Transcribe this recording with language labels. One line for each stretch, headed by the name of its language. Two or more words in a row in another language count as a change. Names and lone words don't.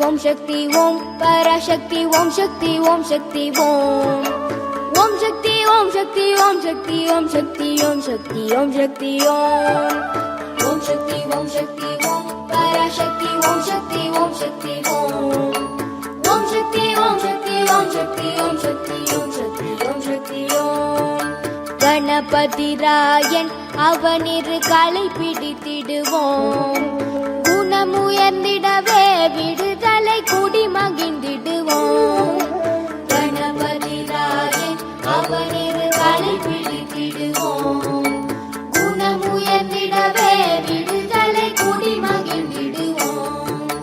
Sanskrit: शक्ति ओम पराशक्ति ओम शक्ति ओम शक्ति ओम ओम शक्ति ओम शक्ति ओम शक्ति ओम शक्ति ओम शक्ति ओम शक्ति ओम ओम शक्ति ओम शक्ति ओम पराशक्ति ओम शक्ति ओम शक्ति ओम ओम शक्ति ओम शक्ति ओम शक्ति ओम शक्ति ओम शक्ति ओम शक्ति ओम
Tamil: கணபதி ராயன் அவனிரு களை பிடித்திடுவோம் குணமுயர்ந்திடவே விடுதலை குடி மகிழ்ந்திடுவோம் கணபதி ராயன் அவனிரு களை பிடித்திடுவோம் குணமுயர்ந்திடவே விடுதலை குடி மகிழ்ந்திடுவோம்